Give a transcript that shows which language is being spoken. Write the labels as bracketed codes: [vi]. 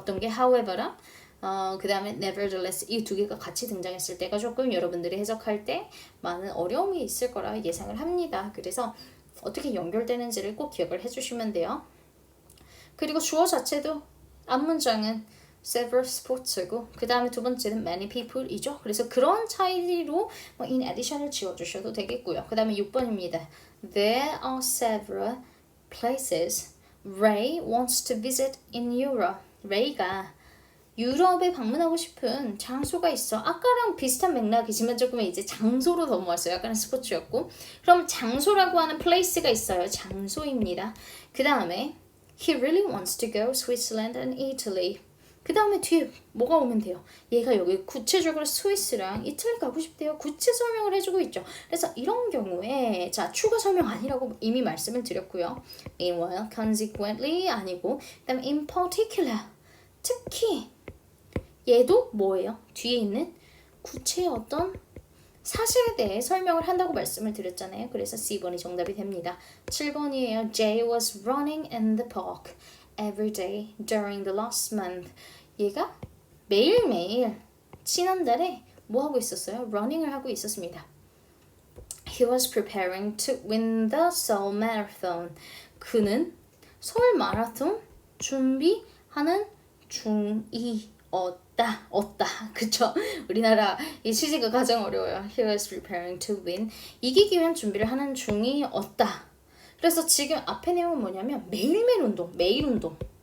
[ko] 어떤 게 however랑 그 다음에 nevertheless 이 두 개가 같이 등장했을 때가 조금 여러분들이 해석할 때 많은 어려움이 있을 거라 예상을 합니다. 그래서 어떻게 연결되는지를 꼭 기억을 해주시면 돼요. 그리고 주어 자체도 앞문장은 several sports고 그 다음에 두 번째는 many people이죠. 그래서 그런 차이로 in addition을 지워주셔도 되겠고요. 그 다음에 6번입니다. [en] There are several places Ray wants to visit in Europe. [ko] Ray가 유럽에 방문하고 싶은 장소가 있어. 아까랑 비슷한 맥락이지만 조금 이제 장소로 넘어왔어요. 아까는 스포츠였고. 그럼 장소라고 하는 place가 있어요. 장소입니다. [en] 그 다음에 He really wants to go Switzerland and Italy. [ko] 그 다음에 뒤에 뭐가 오면 돼요? 얘가 여기 구체적으로 스위스랑 이탈리 가고 싶대요. 구체 설명을 해주고 있죠. 그래서 이런 경우에 자 추가 설명 아니라고 이미 말씀을 드렸고요. Meanwhile, consequently 아니고 그 다음에 in particular 특히 얘도 뭐예요? 뒤에 있는 구체의 어떤 사실에 대해 설명을 한다고 말씀을 드렸잖아요. 그래서 C번이 정답이 됩니다. 7번이에요. [en] Jay was running in the park every day during the last month. [ko] 얘가 매일매일 지난달에 뭐 하고 있었어요? 러닝을 하고 있었습니다. [en] He was preparing to win the Seoul Marathon. [ko] 그는 서울 마라톤 준비하는 중이었다. 그쵸? 우리나라 이 취지가 가장 어려워요. [en] He was preparing to win. [ko] 이기기 위한 준비를 하는 중이었다. 그래서 지금 앞에 내용은 뭐냐면 매일매일 운동, 매일 운동.